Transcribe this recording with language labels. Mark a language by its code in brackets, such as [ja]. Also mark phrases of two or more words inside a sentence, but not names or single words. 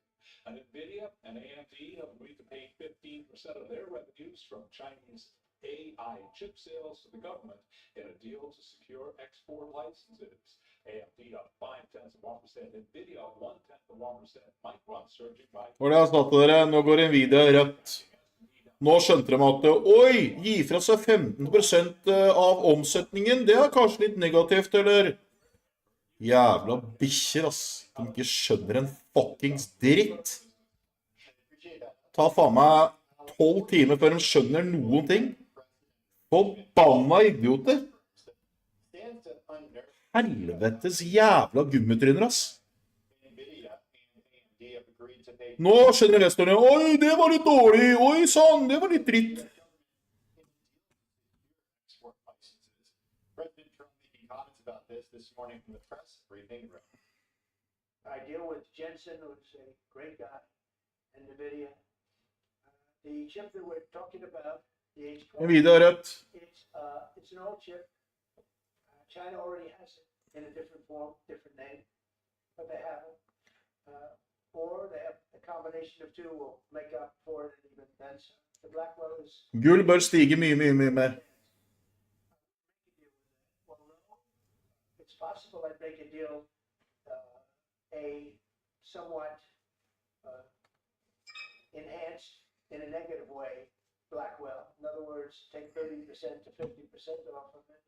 [en] And NVIDIA and AMD have agreed to pay 15% of their revenues from Chinese AI chip sales to the government in a deal to secure export licenses. AMD up 0.5%, NVIDIA up 0.1%, Micron surging by. [no] Hvor det jeg sa til dere, nå går Nvidia rødt. Nå skjønte de at oi, gi fra seg 15% av omsetningen, det er kanskje litt negativt, eller? Jævla bikkjer, ass. De ikke skjønner en fuckings dritt. Ta faen meg 12 timer før de skjønner noen ting. Forbanna idioter. Helvetes jævla gummitryner, ass. Nå skjønner investorene, oi, det var litt dårlig, oi, sånn, det var litt dritt. [en] President Trump making comments about this morning from the press briefing room. I deal with Jensen, who's a great guy, and NVIDIA. The chip that we're talking about, the H20, [no] Nvidia rødt. [en] it's an old chip. China already has it in a different form, different name, but they have it. Or they have a combination of two will make up for it, and even then, the Blackwell is. [no] Gull bør stige mye mer. [en] Well, no, it's possible I'd make a deal, a somewhat enhanced in a negative way, Blackwell. In other words, take 30% to 50% off of it.